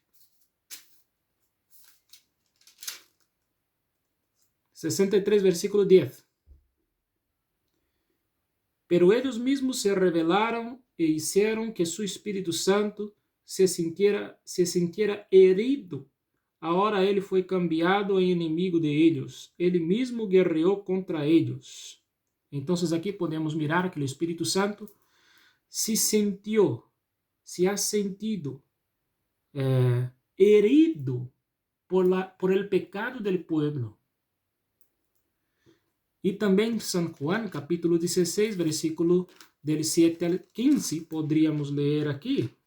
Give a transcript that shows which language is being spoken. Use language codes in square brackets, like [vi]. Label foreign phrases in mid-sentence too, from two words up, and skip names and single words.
[es] 63, versículo 10. Pero ellos mismos se rebelaron e hicieron que su Espíritu Santo se sintiera herido. [pt] Ahora ele foi cambiado em inimigo de ellos. Ele mesmo guerreou contra ellos. Então, aqui podemos mirar que o Espírito Santo se sentiu, [es] se ha sentido herido por el pecado del pueblo. [pt] E também San Juan, capítulo 16, versículo del 7 al 15, poderíamos ler aqui.